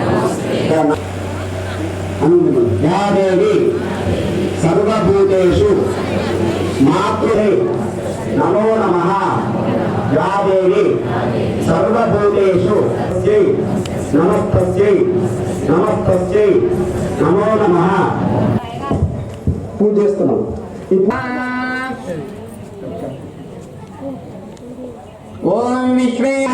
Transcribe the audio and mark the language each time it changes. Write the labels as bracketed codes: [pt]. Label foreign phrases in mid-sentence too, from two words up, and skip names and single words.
[sa] या देवी सर्वभूतेषु मातृहे नमो नमः। या देवी सर्वभूतेषु नमस्तस्यै नमस्तस्यै नमो नमः। [te] పూజ చేస్తున్నాం. ఓం విశ్వే